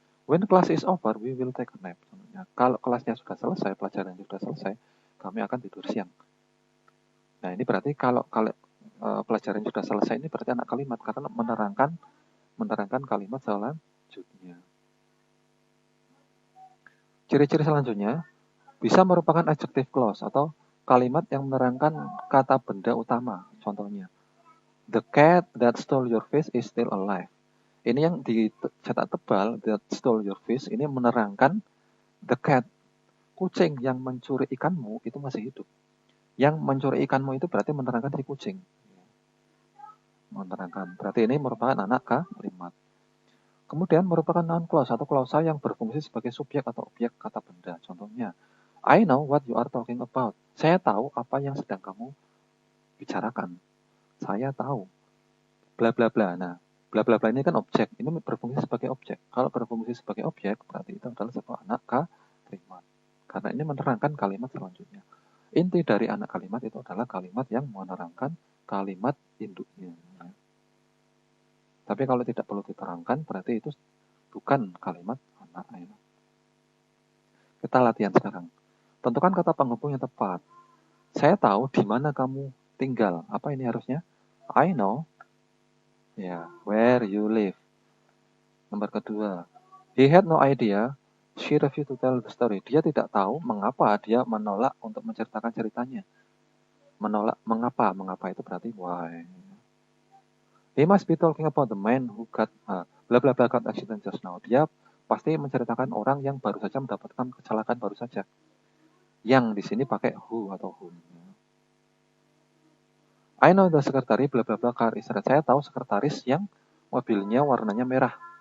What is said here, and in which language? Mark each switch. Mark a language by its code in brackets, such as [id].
[en] When class is over, we will take a nap. [id] Kalau kelasnya sudah selesai, pelajaran sudah selesai, kami akan tidur siang. Nah, ini berarti kalau pelajaran sudah selesai, ini berarti anak kalimat karena menerangkan kalimat selanjutnya. Ciri-ciri selanjutnya bisa merupakan adjective clause atau kalimat yang menerangkan kata benda utama. [en] Contohnya, the cat that stole your fish is still alive. [id] Ini yang dicetak tebal, [en] that stole your fish, [id] ini menerangkan [en] the cat, [id] kucing yang mencuri ikanmu itu masih hidup. Yang mencuri ikanmu itu berarti menerangkan si kucing. Menerangkan. Berarti ini merupakan anak kalimat. Kemudian merupakan noun clause atau klausa yang berfungsi sebagai subjek atau objek kata benda. [en] Contohnya, I know what you are talking about. [id] Saya tahu apa yang sedang kamu bicarakan. Saya tahu. Bla bla bla. Nah, bla bla bla ini kan objek. Ini berfungsi sebagai objek. Kalau berfungsi sebagai objek, berarti itu adalah sebuah anak kalimat. Karena ini menerangkan kalimat selanjutnya. Inti dari anak kalimat itu adalah kalimat yang menerangkan kalimat induknya. Tapi kalau tidak perlu diterangkan, berarti itu bukan kalimat anak. Kita latihan sekarang. Tentukan kata penghubung yang tepat. Saya tahu di mana kamu tinggal. Apa ini harusnya? [en] I know. [id] Ya, [en] where you live. [id] Nomor kedua. [en] He had no idea. She refused to tell the story. [id] Dia tidak tahu mengapa dia menolak untuk menceritakan ceritanya. Menolak mengapa? Mengapa itu berarti why. [en] He must be talking about the man who got bla bla bla got accident just now. [id] Dia pasti menceritakan orang yang baru saja mendapatkan kecelakaan baru saja. Yang di sini pakai who atau whom. [en] I know the secretary bla bla bla car is red. [id] Saya tahu sekretaris yang mobilnya warnanya merah.